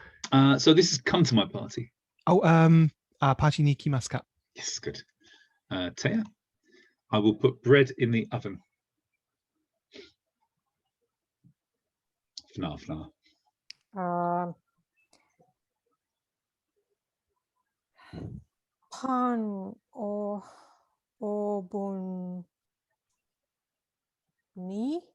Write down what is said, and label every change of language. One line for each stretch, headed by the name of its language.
English: So this is come to my party.
Japanese: パーティーに行きますか？
English: Yes, good. Taya, I will put bread in the oven. Fna.
Japanese: Pan o oven ni